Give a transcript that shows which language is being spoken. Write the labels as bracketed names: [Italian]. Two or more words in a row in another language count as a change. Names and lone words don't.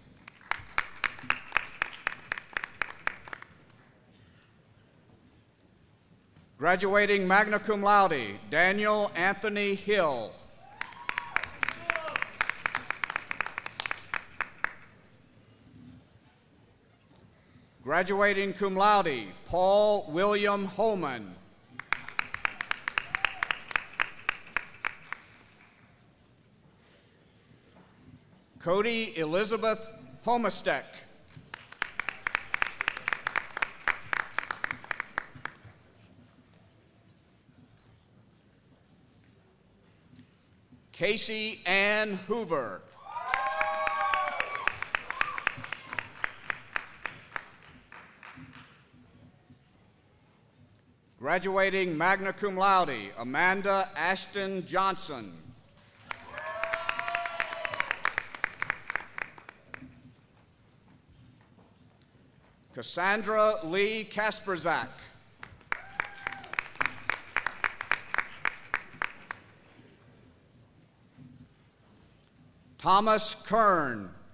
[English] Graduating [Latin] magna cum laude, [English] Daniel Anthony Hill. Graduating [Latin] cum laude, [English] Paul William Holman. Cody Elizabeth Homestek. Casey Ann Hoover. Graduating [Latin] magna cum laude, [English] Amanda Ashton Johnson. Cassandra Lee Kasperzak. Thomas Kern.